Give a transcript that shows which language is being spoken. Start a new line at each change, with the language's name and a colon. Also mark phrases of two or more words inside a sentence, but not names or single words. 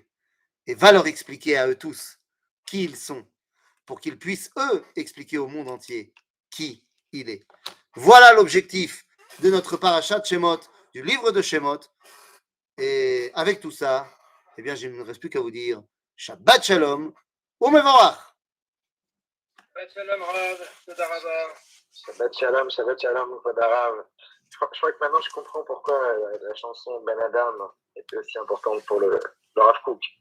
French: Et va leur expliquer à eux tous qui ils sont, pour qu'ils puissent, eux, expliquer au monde entier qui il est. Voilà l'objectif de notre parachat Shemot du livre de Shemot. Et avec tout ça, eh bien, je ne me reste plus qu'à vous dire
Hebrew: שבת שלום ומבורך. שבת שלום, רב. תודה רבה. שבת שלום, תודה רב.
French: Je crois que maintenant je comprends pourquoi la chanson Ben Adam était aussi importante pour le Rav Kook.